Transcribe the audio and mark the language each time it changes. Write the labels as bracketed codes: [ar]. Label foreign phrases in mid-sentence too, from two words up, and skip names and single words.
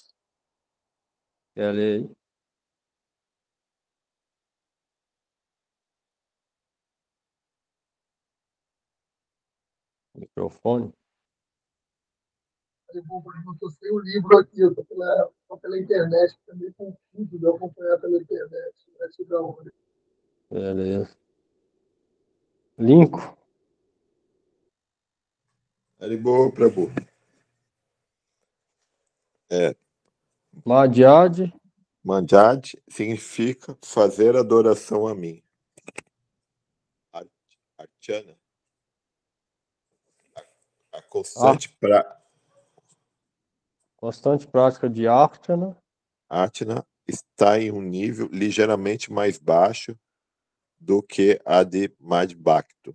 [pt] Quer ler aí? Microfone. Eu sem o livro aqui, eu tô pela internet, tá meio confuso de eu acompanhar pela internet. Beleza. Linko. [sa] Haribol, Prabhu. [pt] Madhyad. Manjad significa fazer adoração a mim. Archana. A constante Constante prática de Archana. Archana está em um nível ligeiramente mais baixo do que a de Madhbhakta.